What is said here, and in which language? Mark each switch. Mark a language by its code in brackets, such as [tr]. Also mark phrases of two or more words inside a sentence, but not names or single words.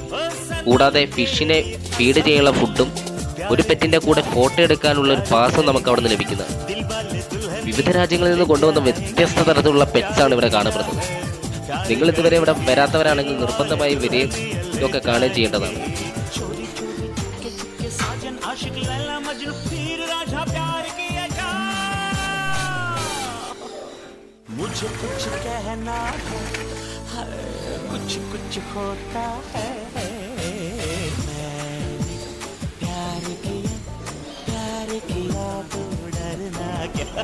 [ml] കൂടാതെ ഫിഷിനെ ഫീഡ് ചെയ്യാനുള്ള ഫുഡും ഒരു പെറ്റിൻ്റെ കൂടെ ഫോട്ടോ എടുക്കാനുള്ള ഒരു പാസും നമുക്ക് അവിടെ നിന്ന് ലഭിക്കുന്നത്. വിവിധ രാജ്യങ്ങളിൽ നിന്ന് കൊണ്ടുവന്ന വ്യത്യസ്ത തരത്തിലുള്ള പെറ്റ്സാണ് ഇവിടെ കാണപ്പെടുന്നത്. നിങ്ങൾ ഇതുവരെ ഇവിടെ വരാത്തവരാണെങ്കിൽ നിർബന്ധമായി വരികയും ഇതൊക്കെ കാണുകയും ചെയ്യേണ്ടതാണ്. [hi] मुझे कुछ कहना है, कुछ कुछ होता है। मैंने प्यार किया तो डरना क्या।